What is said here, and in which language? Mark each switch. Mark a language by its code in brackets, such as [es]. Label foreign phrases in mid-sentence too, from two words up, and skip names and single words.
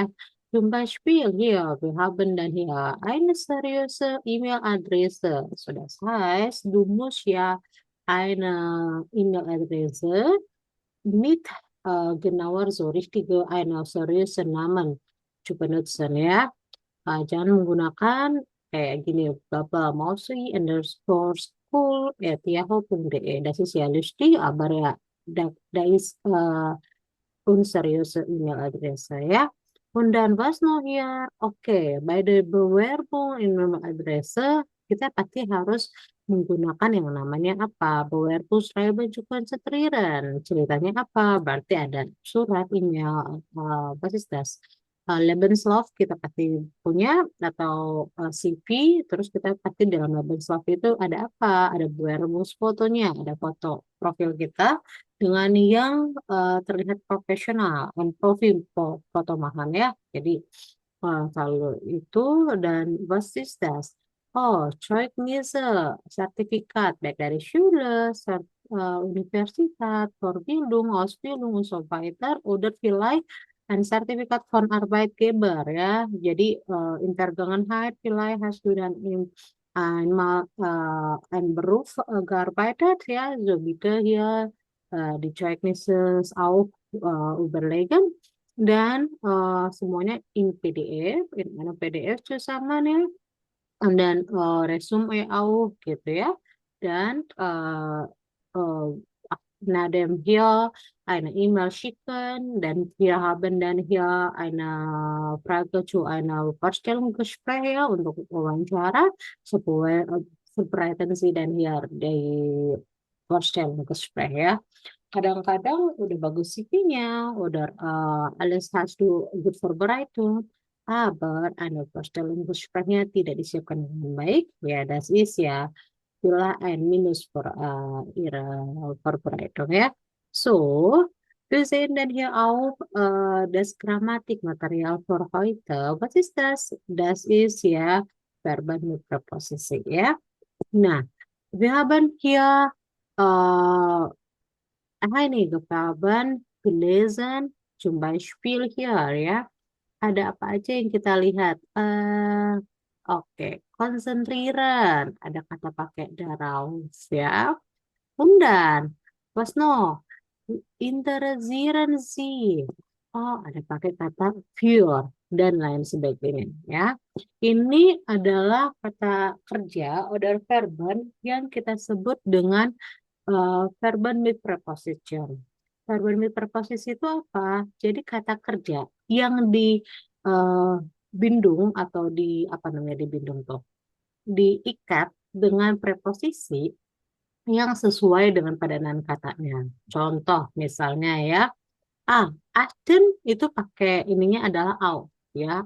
[de] Zum Beispiel hier, wir haben dann hier eine seriöse E-Mail-Adresse. So, das heißt, du musst ja eine E-Mail-Adresse mit genauer so richtige, eine seriöse Namen zu benutzen ya. [id] Jangan menggunakan kayak gini, Bapak Mausi underscore school at yahoo.de. [de] Das ist ja lustig, aber ja, da ist unseriöse E-Mail-Adresse ja. Und dann was noch hier? Oke, [en] by the [de] Bewerbung E-Mail-Adresse, [id] kita pasti harus menggunakan yang namanya apa? [de] Bewerbungsschreiben konsentrieren. [id] Ceritanya apa? Berarti ada surat, [en] email, what is das? [id] Lebenslauf kita pasti punya atau CV, terus kita pasti dalam Lebenslauf itu ada apa? Ada Bewerbungsfotonya, ada foto profil kita dengan yang terlihat profesional dan profil foto mahal ya. Jadi kalau itu dan [de] was ist das? Oh, Zeugnisse, [id] sertifikat baik dari [de] Schule, Universität, Vorbildung, Ausbildung und so weiter oder vielleicht ein Sertifikat von Arbeitgeber ya. Jadi in Vergangenheit vielleicht hast du dann einmal ein Beruf gearbeitet ja, so bitte hier die Zeugnisses auch überlegen [id] dan semuanya [de] in PDF, in einer PDF zusammen ya, dan resume auch [id] gitu ya, dan [de] na dem hier eine E-Mail schicken, dann wir haben dann hier eine Frage zu einer Vorstellungsgespräch ya, [id] untuk wawancara, [de] supaya verbreiten Sie dann hier die Vorstellungsgespräch ya. [id] Kadang-kadang udah bagus CV-nya, udah [de] alles hast du gut vorbereitet, aber eine Vorstellungsgesprächnya [id] tidak disiapkan dengan baik, ya [de] das ist ja vielleicht ein Minus für Ihre Vorbereitung, ja. So, wir sehen dann hier auch das Grammatikmaterial für heute. Was ist das? Das ist ja Verben mit Präposition, ja. Nah, wir haben hier einige Verben gelesen, zum Beispiel hier, ya. [id] Ada apa aja yang kita lihat? [de] Oke, konsentrieren. [id] Ada kata pakai darauf, ya. [de] Und dann, was noch? Interessieren Sie. [id] Oh, ada pakai kata für dan lain sebagainya, ya. Ini adalah kata kerja oder verben yang kita sebut dengan [de] verben mit preposition. Verben mit preposition [id] itu apa? Jadi kata kerja yang dibindung atau di apa namanya dibindung tuh, diikat dengan preposisi yang sesuai dengan padanan katanya. Contoh misalnya ya, achten itu pakai ininya adalah auf ya.